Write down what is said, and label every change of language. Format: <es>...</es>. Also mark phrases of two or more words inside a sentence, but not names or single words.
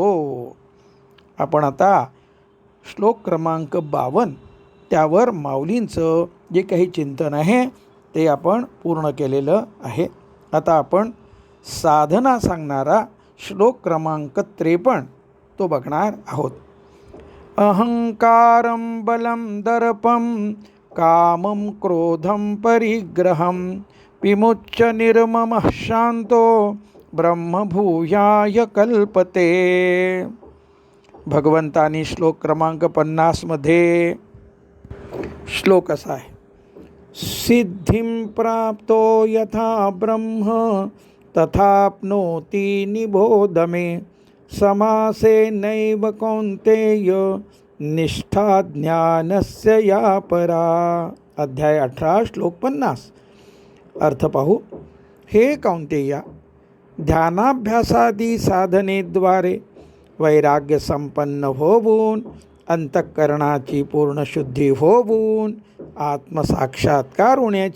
<mr>आपण आता श्लोक क्रमांक 52 त्यावर माऊलींचं जे काही चिंतन आहे ते आपण पूर्ण केलेलं आहे. आता आपण साधना सांगणारा श्लोक क्रमांक 53 तो बघणार आहोत.</mr> <sa>अहंकारं बलं दर्पं कामं क्रोधं परिग्रहं विमुच्य निर्ममः शांतो ब्रह्मभूयाय कल्पते.</sa> <mr>भगवंतानी श्लोक क्रमांक 50 मध्ये श्लोक असा आहे.</mr> <sa>सिद्धिं प्राप्तो यथा ब्रह्म तथाप्नोति निबोध मे समासे नैव कौन्तेय निष्ठा ज्ञानस्य या परा.</sa> <mr>अध्याय 18 श्लोक 50. अर्थ पाहू. हे कौन्तेया, ध्यानाभ्यासादी साधनेद्वारे वैराग्य संपन्न होऊन अंतःकरणाची पूर्ण शुद्धी होऊन आत्मसाक्षात्कार होण्याची</mr>